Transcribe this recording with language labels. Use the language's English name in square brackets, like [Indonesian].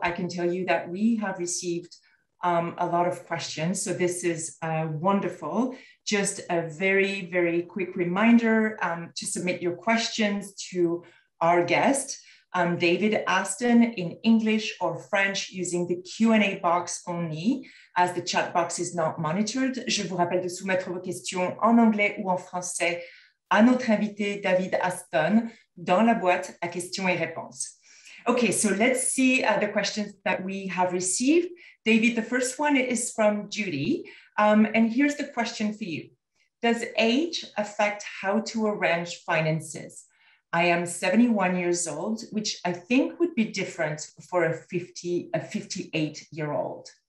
[English] I can tell you that we have received a lot of questions, so this is wonderful. Just a very, very quick reminder to submit your questions to our guest, David Aston, in English or French using the Q&A box only, as the chat box is not monitored. [French] Je vous rappelle de soumettre vos questions en anglais ou en français à notre invité David Aston dans la boîte à questions et réponses. [English] Okay, so let's see the questions that we have received. David, the first one is from Judy, and here's the question for you. Does age affect how to arrange finances? I am 71 years old, which I think would be different for a 58-year-old.